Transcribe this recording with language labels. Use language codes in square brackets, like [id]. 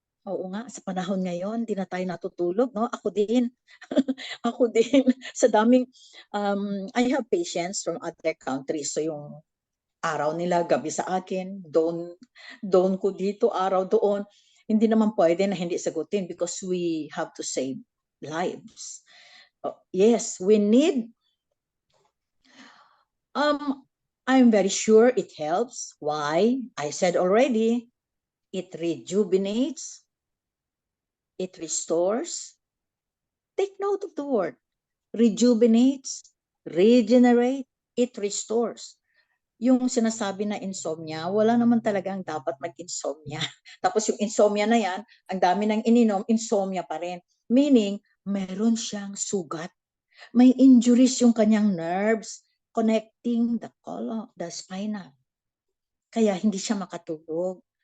[tl] Oo nga, sa panahon ngayon, hindi na tayo natutulog, no? Ako din. Ako din. Sa daming, [en] I have patients from other countries. [tl] So yung araw nila, gabi sa akin, doon ko dito, araw doon. Hindi naman pwede na hindi sagutin [en] because we have to save lives. Yes, we need, I'm very sure it helps. Why? I said already, it rejuvenates, it restores. Take note of the word. Rejuvenates, regenerate, it restores. [tl] Yung sinasabi na insomnia, wala naman talagang dapat mag-insomnia. Tapos yung insomnia na yan, ang dami ng ininom, insomnia pa rin. Meaning, meron siyang sugat. May injuries yung kanyang nerves [en] connecting the colon, the spinal. [tl] Kaya hindi siya makatulog.